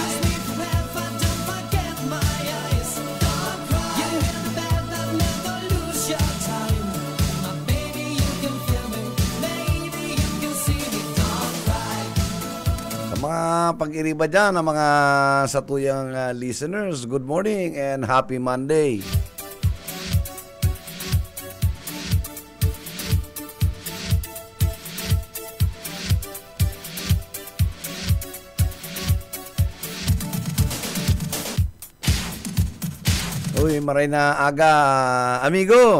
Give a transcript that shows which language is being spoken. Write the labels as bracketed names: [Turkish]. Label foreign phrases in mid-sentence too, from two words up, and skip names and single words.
[Bikol] Sa mga pag-iriba dyan, ang mga satuyang listeners, [English] good morning and happy Monday. [Bikol] Uy, maray na aga, amigo.